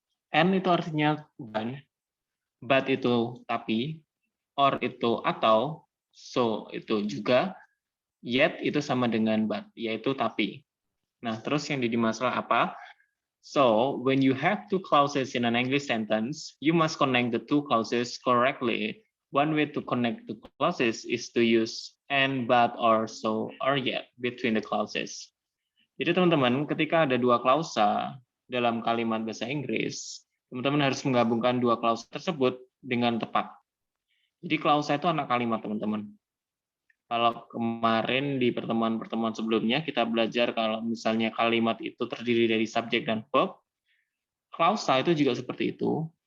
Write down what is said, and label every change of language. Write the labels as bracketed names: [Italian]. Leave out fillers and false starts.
[Indonesian] And itu artinya dan, but itu tapi, or itu atau, so itu juga, yet itu sama dengan but, yaitu tapi. Nah, terus yang jadi masalah apa? [English] So, when you have two clauses in an English sentence, you must connect the two clauses correctly. One way to connect the clauses is to use and, but, or, so, or yet between the clauses. [Indonesian] Jadi teman-teman, ketika ada dua klausa dalam kalimat bahasa Inggris, teman-teman harus menggabungkan dua klausa tersebut dengan tepat. Jadi klausa itu anak kalimat, teman-teman. Kalau kemarin di pertemuan-pertemuan sebelumnya kita belajar kalau misalnya kalimat itu terdiri dari subjek dan verb, klausa itu juga seperti itu.